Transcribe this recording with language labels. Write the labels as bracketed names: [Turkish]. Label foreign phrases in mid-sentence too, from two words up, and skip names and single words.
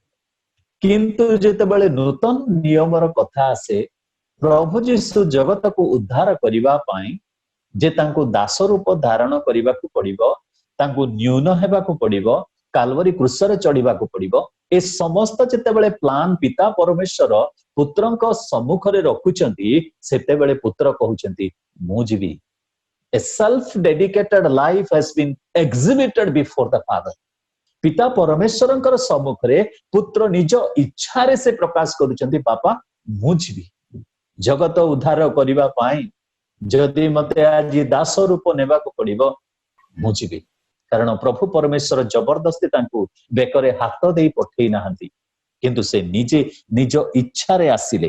[Odia] କିନ୍ତୁ ଯେତେବେଳେ ନୂତନ ନିୟମର କଥା ଆସେ, ପ୍ରଭୁ ଯୀଶୁ ଜଗତକୁ ଉଦ୍ଧାର କରିବା ପାଇଁ ଯେ ତାଙ୍କୁ ଦାସ ରୂପ ଧାରଣ କରିବାକୁ ପଡିବ, ତାଙ୍କୁ ନ୍ୟୁନ ହେବାକୁ ପଡିବ, କାଲବରୀ କ୍ରୁଶରେ ଚଢିବାକୁ ପଡିବ, ଏ ସମସ୍ତ ଯେତେବେଳେ ପ୍ଲାନ ପିତା ପରମେଶ୍ୱର ପୁତ୍ରଙ୍କ ସମ୍ମୁଖରେ ରଖୁଛନ୍ତି, ସେତେବେଳେ ପୁତ୍ର କହୁଛନ୍ତି ମୁଁ ଯିବି। [English] A self-dedicated life has been exhibited before the Father. [Odia] ପିତା ପରମେଶ୍ୱରଙ୍କର ସମ୍ମୁଖରେ ପୁତ୍ର ନିଜ ଇଚ୍ଛାରେ ସେ ପ୍ରକାଶ କରୁଛନ୍ତି, ବାପା ମୁଁ ଯିବି ଜଗତ ଉଦ୍ଧାର କରିବା ପାଇଁ। ଯଦି ମତେ ଆଜି ଦାସ ରୂପ ନେବାକୁ ପଡିବ, ମୁଁ ଯିବି। କାରଣ ପ୍ରଭୁ ପରମେଶ୍ୱର ଜବରଦସ୍ତି ତାଙ୍କୁ ବେକରେ ହାତ ଦେଇ ପଠେଇ ନାହାନ୍ତି, କିନ୍ତୁ ସେ ନିଜେ ନିଜ ଇଚ୍ଛାରେ ଆସିଲେ।